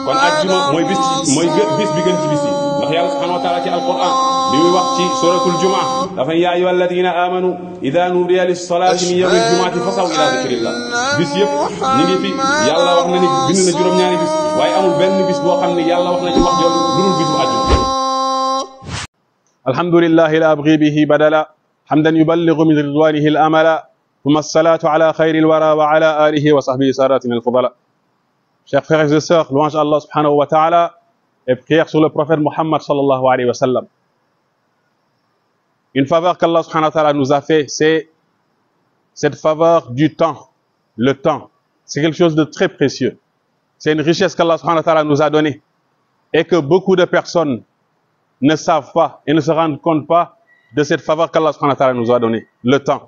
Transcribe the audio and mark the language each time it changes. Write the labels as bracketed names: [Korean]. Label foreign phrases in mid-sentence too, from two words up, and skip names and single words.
[Wolof] kon àjjuma mooy bis bi gën ci bis yi ndax yàlla [Arabic] سبحانه وتعالى [Wolof] ci alquran bi muy wax ci suratul jumaa dafa [Arabic] يا أيها الذين آمنوا إذا نودي للصلاة من يوم الجمعة فاسعوا إلى ذكر الله [Wolof] bis yëpp ñu ngi fi yàlla wax na ni bind na juróom-ñaari bis waaye amul benn bis boo xam ne yàlla wax na ci wax jooju lu dul bisu àjjuma. [Arabic] الحمد لله لا أبغي به بدلا حمدا يبلغ من رضوانه الأملا ثم الصلاة على خير الورى وعلى آله وصحبه سادتنا الفضلا. [French] Chers frères et sœurs, louange à Allah [Arabic] سبحانه وتعالى [French] et prière sur le prophète Muhammad [Arabic] صلى الله عليه وسلم. [French] Une faveur qu'Allah [Arabic] سبحانه وتعالى [French] nous a fait, c'est cette faveur du temps. Le temps, c'est quelque chose de très précieux. C'est une richesse qu'Allah [Arabic] سبحانه وتعالى [French] nous a donnée et que beaucoup de personnes ne savent pas et ne se rendent compte pas de cette faveur qu'Allah [Arabic] سبحانه وتعالى [French] nous a donnée, le temps.